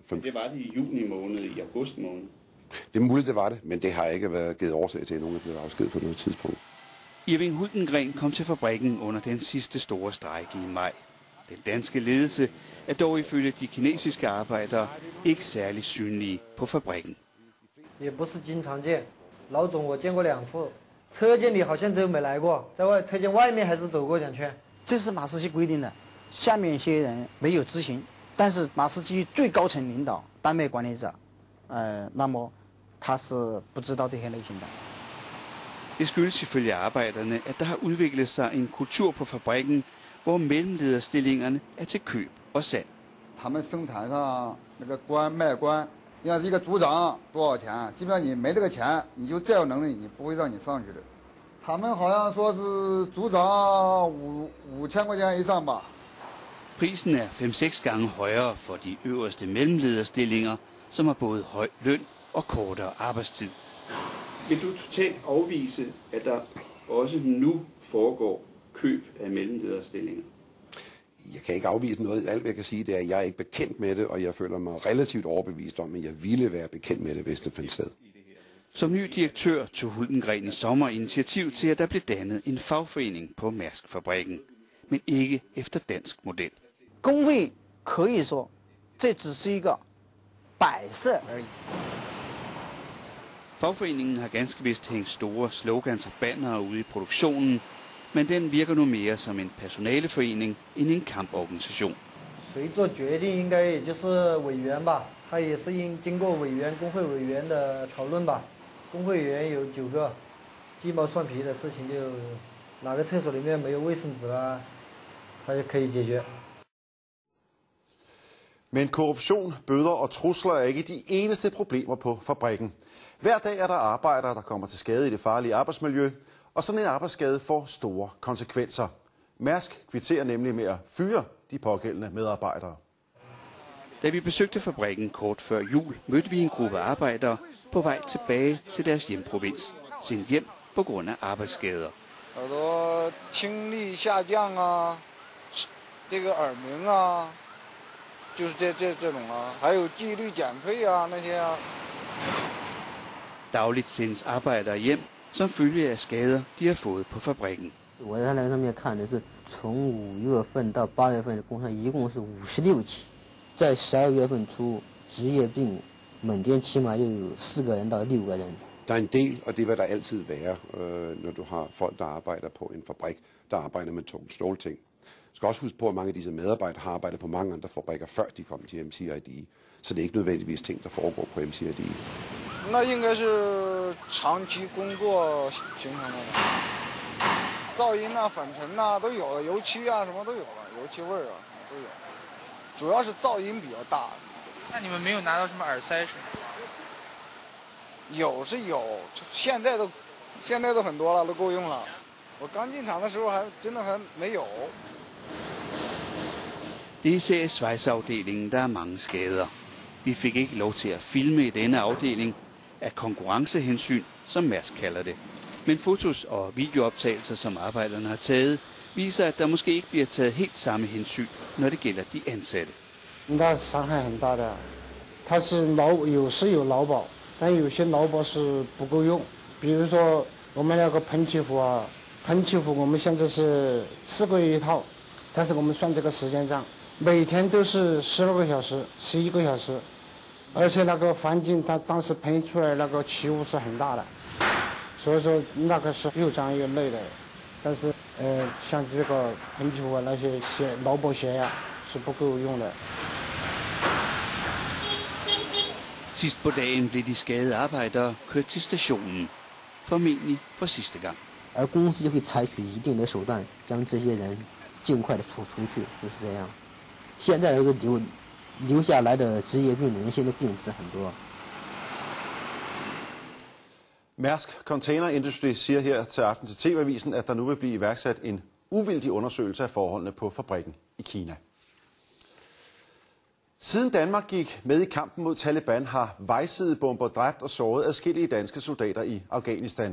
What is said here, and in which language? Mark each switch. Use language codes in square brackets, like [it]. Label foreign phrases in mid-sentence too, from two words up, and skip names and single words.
[da] Men det var det i juni måned, i august måned. Det er muligt, det var det, men det har ikke været givet årsag til, at nogen er blevet afskedet på noget tidspunkt. Irving Hultengren kom til fabrikken under den sidste store strejke i maj. Den danske ledelse er dog ifølge de kinesiske arbejdere ikke særlig synlige på fabrikken. [zh] 也不是经常见，老总我见过2次，车间里好像都没来过，在车间外面还是走过2圈。这是马士基规定的，下面一些人没有执行，但是马士基最高层领导、单位管理者，那么他是不知道这些类型的。 [da] Det skyldes ifølge arbejderne, at der har udviklet sig en kultur på fabrikken, hvor mellemlederstillingerne er til køb og salg. [zh] 他们生产上那个官卖官，你看一个组长多少钱？基本上你没这个钱，你就再有能力，你不会让你上去的。他们好像说是组长5000块钱以上吧。 [da] Prisen er 5-6 gange højere for de øverste mellemlederstillinger, som har både høj løn og kortere arbejdstid. Vil du totalt afvise, at der også nu foregår køb af mellemlederstillinger? Jeg kan ikke afvise noget. Alt, hvad jeg kan sige, det er, at jeg er ikke bekendt med det, og jeg føler mig relativt overbevist om, at jeg ville være bekendt med det, hvis det fandt sted. Som ny direktør tog Hultengren i sommer initiativ til, at der blev dannet en fagforening på Mærsk-fabrikken, men ikke efter dansk model. [zh] 工会可以说，这只是一个摆设而已。 [da] Fagforeningen har ganske vist hængt store slogans og bannere ude i produktionen, men den virker nu mere som en personaleforening end en kamporganisation. [zh] 谁做决定应该也就是委员吧，他也是经过工会委员的讨论吧。工会委员有9个，鸡毛蒜皮的事情就哪个厕所里面没有卫生纸啊，他就可以解决。 [da] Men korruption, bøder og trusler er ikke de eneste problemer på fabrikken. Hver dag er der arbejdere, der kommer til skade i det farlige arbejdsmiljø, og sådan en arbejdsskade får store konsekvenser. Mærsk kvitterer nemlig med at fyre de pågældende medarbejdere. Da vi besøgte fabrikken kort før jul, mødte vi en gruppe arbejdere på vej tilbage til deres hjemprovins, sendt hjem på grund af arbejdsskader. [zh] 耳朵听力下降啊，这个耳鸣啊，就是这种啊，还有纪律减退啊那些啊。 [da] Dagligt sendes arbejdere hjem som følge af skader, de har fået på fabrikken. [zh] 我在那个上面看的是从5月份到8月份，工伤一共是56起，在12月份初职业病，每天起码就有4个人到6个人。 [da] Der er en del, og det vil der altid være, når du har folk, der arbejder på en fabrik, der arbejder med tunge stålting. Du skal også huske på, at mange af disse medarbejdere har arbejdet på mange andre fabrikker, før de kom til MCID. Så det er ikke nødvendigvis ting, der foregår på MCID. [zh] 那应该是长期工作形成的，噪音啊、粉尘啊都有了，油漆啊什么都有了，油漆味儿啊都有，主要是噪音比较大。那你们没有拿到什么耳塞是吗？有是有，现在都很多了，都够用了。我刚进厂的时候真的还没有。 [da] Det er især i svejseafdelingen, der er mange skader. Vi fik ikke lov til at filme i denne afdeling af konkurrencehensyn, som Mærsk kalder det. Men fotos og videooptagelser, som arbejderne har taget, viser, at der måske ikke bliver taget helt samme hensyn, når det gælder de ansatte. [zh] 那伤害很大的，它是有劳保，但有些劳保是不够用。比如说我们那个喷气壶啊，喷气壶我们现在是4个月一套，但是我们算这个时间账，每天都是12个小时、11个小时，而且那个环境它当时喷出来那个气雾是很大的， 所以说那个是又脏又累的。但是像这个喷气壶啊那些劳保险呀是不够用的。 [da] Sidst på dagen blev de skadede arbejdere kørt til stationen, formentlig for sidste gang. [zh] 而公司就会采取一定的手段，将这些人尽快的处出去，就是这样。现在这个留下来的职业病人，现在病值很多。 [da] Mærsk Container Industry siger her til aften til TV-avisen, at der nu vil blive iværksat en uvildig undersøgelse af forholdene på fabrikken i Kina. Siden Danmark gik med i kampen mod Taliban, har vejsidebomber dræbt og såret adskillige danske soldater i Afghanistan.